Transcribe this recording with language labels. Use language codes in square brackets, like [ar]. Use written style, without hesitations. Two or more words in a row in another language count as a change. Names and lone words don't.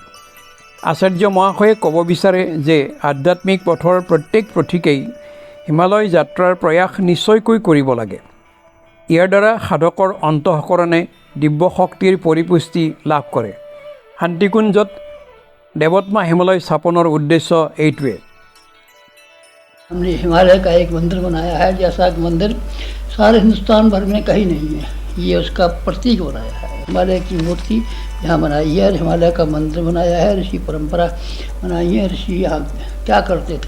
[as] আচাৰ্য মহাশয়ে ক'ব বিচাৰে যে আধ্যাত্মিক পথৰ প্ৰত্যেক পথিকেই হিমালয় যাত্ৰাৰ প্ৰয়াস নিশ্চয়কৈ কৰিব লাগে। ইয়াৰ দ্বাৰা সাধকৰ অন্তঃকৰণে দিব্য শক্তিৰ পৰিপুষ্টি লাভ কৰে। শান্তিকুঞ্জত দেৱত্মা হিমালয় স্থাপনৰ উদ্দেশ্য এইটোৱে। [hi] हमने हिमालय का एक मंदिर बनाया है, जैसा कि मंदिर सारे हिंदुस्तान भर में कहीं नहीं है। ये उसका प्रतीक बनाया है। हिमालय की मूर्ति यहाँ बनाई है, हिमालय का मंदिर बनाया है, ऋषि परंपरा बनाई है। ऋषि यहाँ क्या करते थे?